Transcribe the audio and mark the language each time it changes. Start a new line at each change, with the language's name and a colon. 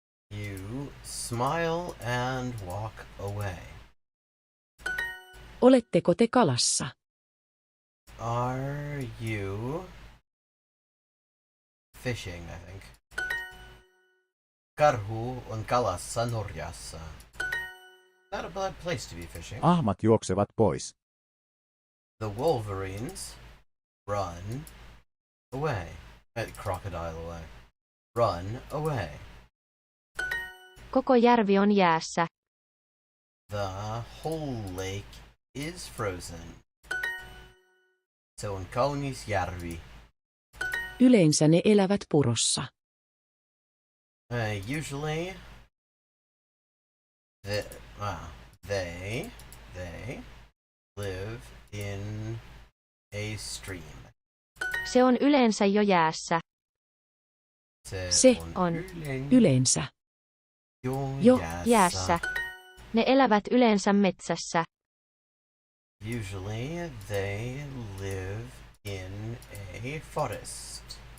English: You smile and walk away.
Finnish: Oletteko te kalassa?
English: Are you fishing, I think.
Finnish: Karhu on kalassa Norjassa.
English: Not a bad place to be fishing.
Finnish: Ahmat juoksevat pois.
English: The wolverines run away. Crocodile away. Run away.
Finnish: Koko järvi on jäässä.
English: The whole lake is frozen.
Finnish: Se on kaunis järvi. Yleensä ne elävät purossa.
English: Usually they live in a stream.
Finnish: Se on yleensä jo jäässä. Se on yleensä jo jäässä. Ne elävät yleensä metsässä.
English: Usually they live in a forest.